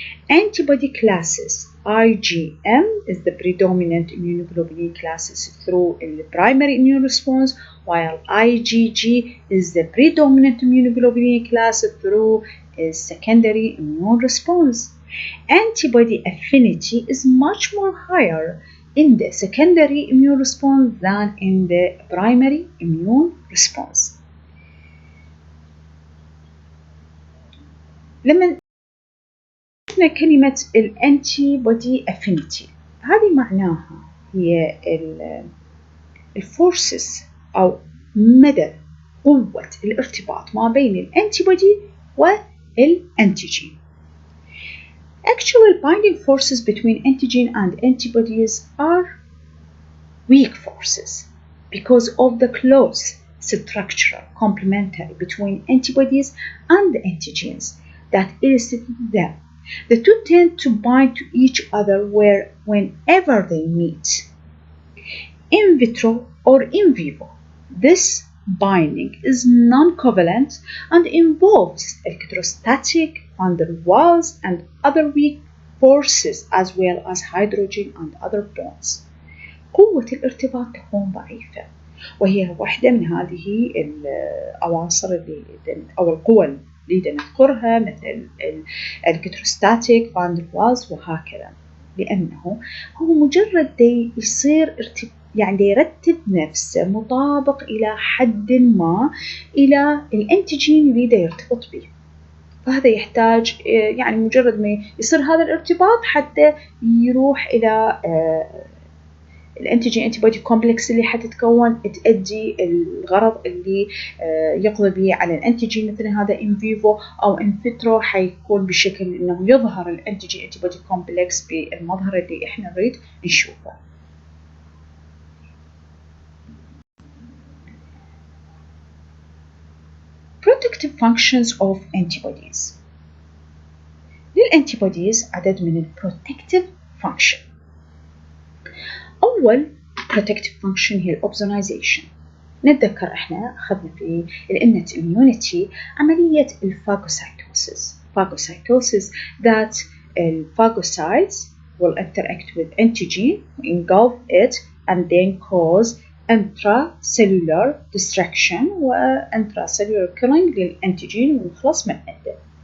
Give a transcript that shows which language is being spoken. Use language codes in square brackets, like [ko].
[en] Antibody classes, IgM is the predominant immunoglobulin classes through the primary immune response, while IgG is the predominant immunoglobulin class through a secondary immune response. Antibody affinity is much more higher in the secondary immune response than in the primary immune response. [ar] لما كلمة الانتيبودي افينيتي هذه معناها هي الفورسز أو مدى قوة الارتباط ما بين الانتيبودي والانتيجين. [en] Actual binding forces between antigen and antibodies are weak forces because of the close structural complementary between antibodies and antigens that elicited them. The two tend to bind to each other whenever they meet, in vitro or in vivo. This binding is non-covalent and involves electrostatic, van der Waals and other weak forces as well as hydrogen and other bonds. [ar] قوة الارتباط تكون ضعيفة، وهي واحدة من هذه العناصر أو القوى اللي نذكرها مثل الالكتروستاتيك، فان در والز وهكذا، لأنه هو مجرد يصير يعني يرتب نفسه مطابق إلى حد ما إلى الانتيجين اللي يرتبط به، فهذا يحتاج يعني مجرد ما يصير هذا الارتباط حتى يروح إلى الانتيجين انتيبودي كومبلكس اللي حتتكون تؤدي الغرض اللي يقضي به على الانتيجين، مثل هذا ان فيفو او ان فيترو حيكون بشكل انه يظهر الانتيجين انتيبودي كومبلكس بالمظهر اللي احنا نريد نشوفه. [en] Protective functions of antibodies. [ar] للانتيبوديز عدد من البروتكتيف فانكشن. أول protective function هي الأوبزونايزيشن. نتذكر إحنا أخذنا في الإنت immunity عملية الفاجوسايتوسيس. [en] Phagocytosis that phagocytes will interact with antigen, engulf it, and then cause intracellular destruction و intracellular killing [ar] للانتيجين ونخلص من عنده.